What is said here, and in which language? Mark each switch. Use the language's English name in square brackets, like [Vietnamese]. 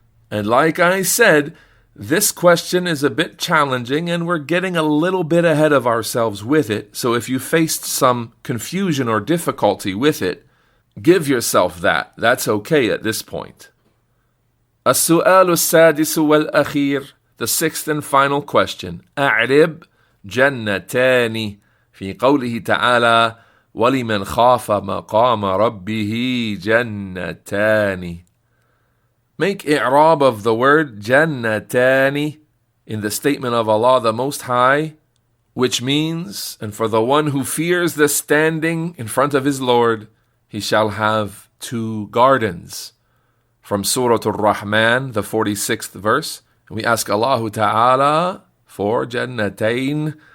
[English] And like I said, this question is a bit challenging and we're getting a little bit ahead of ourselves with it. So if you faced some confusion or difficulty with it, give yourself that. That's okay at this point. [Arabic] السؤال السادس والأخير, [English] the sixth and final question. [Arabic] أعرب جنتان في قوله تعالى وَلِمَنْ خَافَ مَقَامَ رَبِّهِ جَنَّتَانِ. [English] Make i'rab of the word jannatani in the statement of Allah the Most High, which means, and for the one who fears the standing in front of his Lord, he shall have 2 gardens. From Surah Ar-Rahman, the 46th verse. And we ask Allah Ta'ala for jannatain.